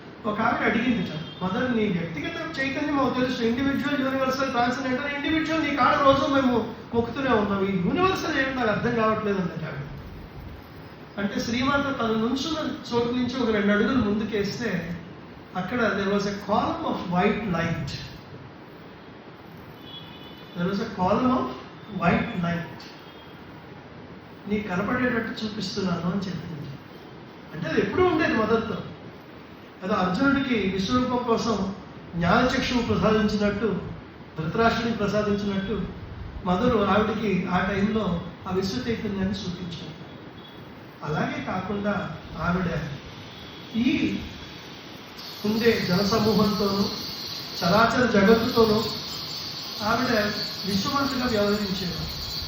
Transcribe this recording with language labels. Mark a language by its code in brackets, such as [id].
[te] ఒక ఆవిడ అడిగింది, మదర్ నీ వ్యక్తిగత చైతన్యం మాకు తెలుసు, ఇండివిజువల్ యూనివర్సల్ ట్రాన్సెండెంటల్ ఇండివిజువల్, నీ కాడ రోజు మేము మొక్కుతూనే ఉన్నాం, ఈ యూనివర్సల్ ఏంటి నాకు అర్థం కావట్లేదు అన్నట్టు ఆవిడ. అంటే శ్రీమాత తన నుంచున్న చోటు నుంచి ఒక 2 అడుగులు ముందుకేస్తే అక్కడ [en] there was a column of white light. There was a column of white light. [te] నీకు కనపడేటట్టు చూపిస్తున్నాను అని చెప్పింది. అంటే అది ఎప్పుడూ ఉండేది మదర్తో. అది అర్జునుడికి విశ్వరూపం కోసం జ్ఞానచక్షువు ప్రసాదించినట్టు, ధృతరాష్ట్రుడికి ప్రసాదించినట్టు మదరు ఆవిడికి ఆ టైంలో ఆ విశ్వ చైతన్యాన్ని చూపించారు. అలాగే కాకుండా ఆవిడ ఈ ఉండే జనసమూహంతోనూ చరాచర జగత్తుతోనూ ఆవిడ విశ్వమంతగా వ్యవహరించేవారు.